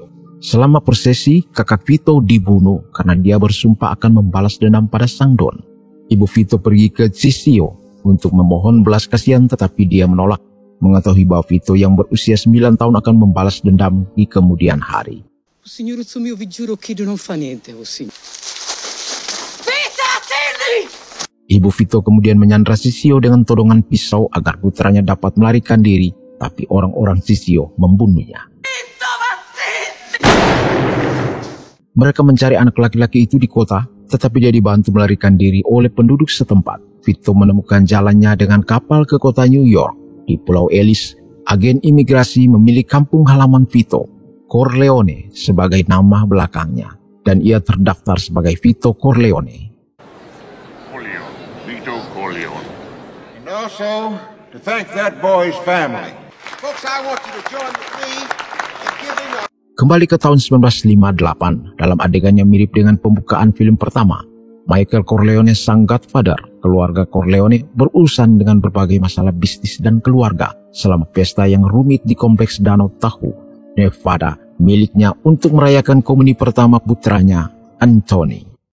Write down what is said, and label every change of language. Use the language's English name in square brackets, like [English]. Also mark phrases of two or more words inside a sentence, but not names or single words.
[Indonesian] Selama prosesi, kakak Vito dibunuh karena dia bersumpah akan membalas dendam pada sang Don. Ibu Vito pergi ke Ciccio untuk memohon belas kasihan, tetapi dia menolak, mengetahui bahwa Vito yang berusia 9 tahun akan membalas dendam di kemudian hari. [Italian] Signoruzzo mio, vi giuro che non fa niente, signor. [Indonesian] Ibu Vito kemudian menyandra Ciccio dengan todongan pisau agar putranya dapat melarikan diri, tapi orang-orang Ciccio membunuhnya. Mereka mencari anak laki-laki itu di kota, tetapi dia dibantu melarikan diri oleh penduduk setempat. Vito menemukan jalannya dengan kapal ke kota New York. Di Pulau Ellis, agen imigrasi memilih kampung halaman Vito, Corleone, sebagai nama belakangnya, dan ia terdaftar sebagai Vito Corleone. [English] Also, to thank that boy's family. Folks, I want you to join with me in giving up. [Indonesian] Kembali ke tahun 1958, dalam adegan yang mirip dengan pembukaan film pertama, Michael Corleone sang Godfather, keluarga Corleone berurusan dengan berbagai masalah bisnis dan keluarga selama pesta yang rumit di kompleks Danau Tahoe, Nevada, miliknya untuk merayakan komuni pertama putranya, Anthony.